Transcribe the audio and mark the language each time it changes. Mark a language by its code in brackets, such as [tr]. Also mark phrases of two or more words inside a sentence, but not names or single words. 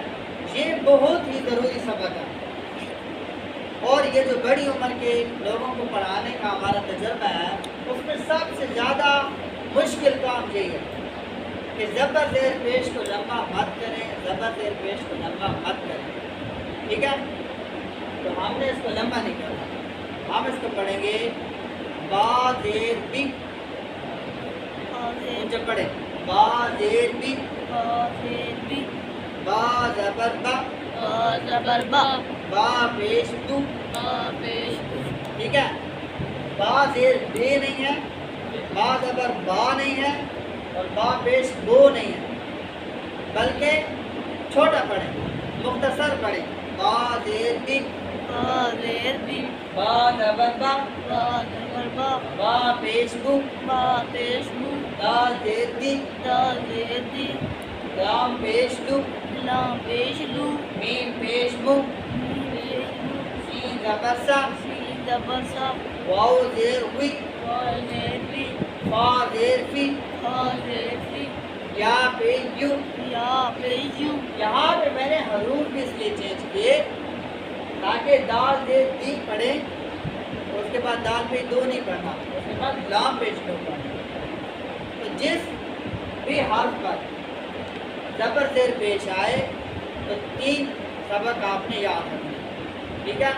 [ur] یہ بہت ہی ضروری سبق ہے، اور یہ جو بڑی عمر کے لوگوں کو پڑھانے کا ہمارا تجربہ ہے، اس میں سب سے زیادہ مشکل کام یہی ہے کہ زبر زیر پیش کو لمبا مت کریں، زبر زیر پیش کو لمبا مت کریں، ٹھیک ہے؟ تو ہم نے اس کو لمبا نہیں کرنا، ہم اس کو پڑھیں گے با زیر بی، جب پڑھیں با زیر بی، با زبر با، زبر با، با پیش دو، پیش، ٹھیک ہے؟ با زیر بے نہیں ہے، با زبر با نہیں ہے، اور با پیش بو نہیں ہے، بلکہ چھوٹا پڑھیں، مختصر پڑھیں، با زیر بی، زیر بی، با زبر با، زبر با، با پیش بو، پیش بو، دال زیر دی، زیر دی، لام پیش دو، لام پیش دو، میم پیش بو، پیش بو، سین زبر سا، سین زبر سا، واو زیر وی، زیر بی، فا زیر فی، زیر فی، یا پیش یو۔ یا پیش یو۔ یہاں پہ میں نے حروف بھی اس لیے چینج کیے تاکہ دال زیر دی پڑھیں، اور اس کے بعد دال پہ دو نہیں پڑھنا، اس کے بعد لام پیش دو پڑھنا۔ تو جس بھی حرف پر زبر زیر پیش آئے تو 3 سبق آپ نے یاد رکھنا، ٹھیک ہے؟